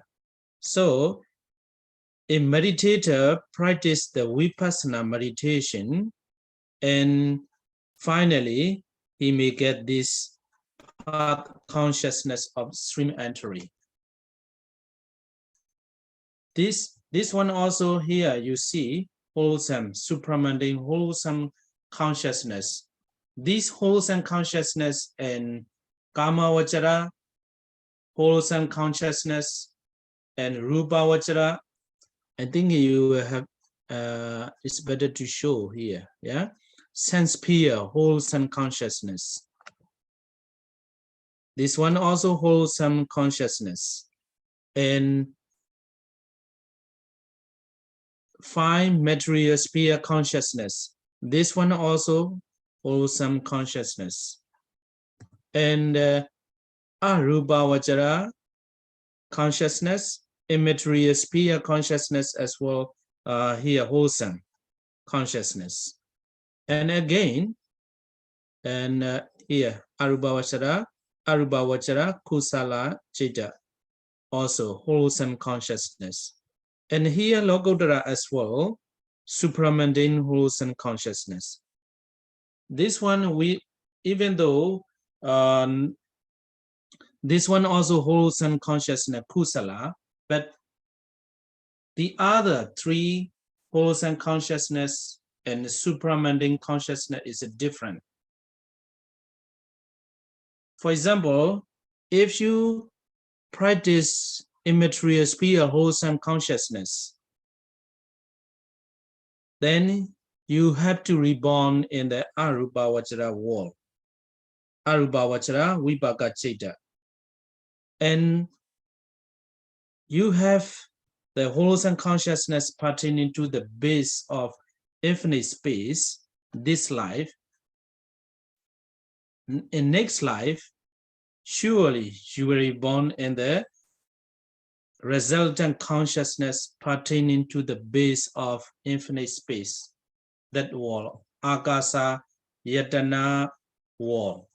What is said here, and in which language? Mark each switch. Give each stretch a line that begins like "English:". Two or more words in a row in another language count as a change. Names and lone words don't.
English: So a meditator practice the vipassana meditation, and finally he may get this path consciousness of stream entry. This one also here you see wholesome, supramundane, wholesome consciousness. This wholesome consciousness and
Pali: kama vachara,
English: wholesome consciousness, and
Pali: rupa vachara,
English: I think you have, it's better to show here, yeah? Sense pure, wholesome consciousness. This one also wholesome consciousness. And 5 material sphere consciousness. This one also wholesome consciousness. And
Pali: arupa vachara
English: consciousness, immaterial sphere consciousness as well, here wholesome consciousness. And again, and here
Pali: arupa vachara kusala citta,
English: also wholesome consciousness. And here Lokottara as well, supramundane wholesome consciousness. This one even though this one also wholesome consciousness, kusala, but the other 3 wholesome consciousness and supramundane consciousness is different. For example, if you practice immaterial sphere wholesome consciousness, then you have to reborn in the
Pali: arupa vachara
English: world,
Pali: arupa vachara vipaka citta,
English: and you have the wholesome consciousness pertaining to the base of infinite space, this life. In next life, surely you will be born in the resultant consciousness pertaining to the base of infinite space, that wall,
Pali: akasa yatana
English: wall.